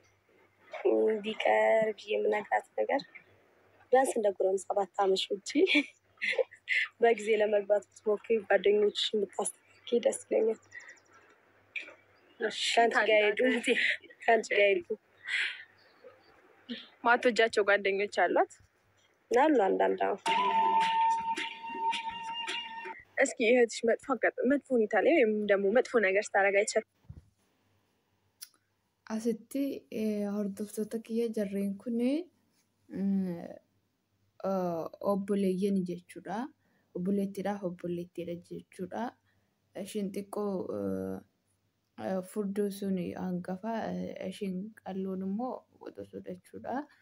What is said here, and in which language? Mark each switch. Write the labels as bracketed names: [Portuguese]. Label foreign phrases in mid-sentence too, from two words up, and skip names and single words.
[Amharic] የምነግራት ነገር ቢያንስ እንደ ጎረምሳ ባታመሽ ውጪ በጊዜ ለመግባት ብትሞክሪ፣ ጓደኞችሽን ብታስተካኪ ደስ ይለኛል። ከአንቺ ጋር ሄዱ ማትወጃቸው ጓደኞች አሏት? አሉ አንዳንድ። እስኪ እህትሽ መጥፎ ሁኔታ ላይ ወይም ደግሞ መጥፎ ነገር ስታደርግ አይቻልም? [Oromo] Asitti hordoftoota kiyya jarreen kun obboleeyyan jechuudha. Obboleettiidhaaf obboleettiidha jechuudha. Ishiin xiqqoo furdoo sun hangafa, ishiin qalloon immoo qoxosuudha jechuudha.